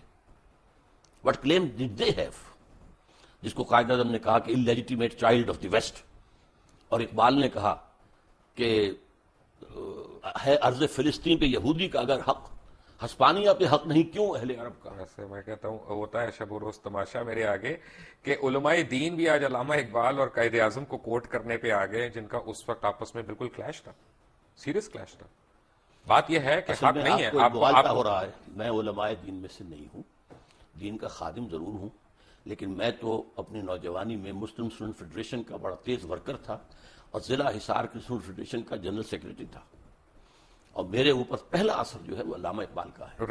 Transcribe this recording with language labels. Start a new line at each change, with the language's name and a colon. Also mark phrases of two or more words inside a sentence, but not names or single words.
English: What claim did they have,
Urdu: جس کو قائد اعظم نے کہا کہ
English: illegitimate child of the West,
Urdu: اور اقبال نے کہا کہ ہے ارض فلسطین پہ یہودی کا اگر حق, ہسپانیہ پہ حق نہیں کیوں اہل عرب کا. ایسے میں کہتا ہوں ہوتا ہے شب و روز تماشا میرے آگے کہ علماء دین بھی آج علامہ اقبال اور قائد اعظم کو کوٹ کرنے پہ آگئے جن کا اس وقت آپس میں بالکل کلیش تھا,
English: serious clash
Urdu: تھا. بات یہ ہے کہ حق نہیں ہے. آپ کو ہو رہا ہے, میں علماء دین میں سے نہیں ہوں, دین کا خادم ضرور ہوں, لیکن میں تو اپنی نوجوانی میں مسلم اسٹوڈنٹ فیڈریشن کا بڑا تیز ورکر تھا اور ضلع حصار کی اسٹوڈنٹ فیڈریشن کا
English: general secretary
Urdu: تھا, اور میرے اوپر پہلا اثر جو ہے وہ علامہ اقبال کا ہے.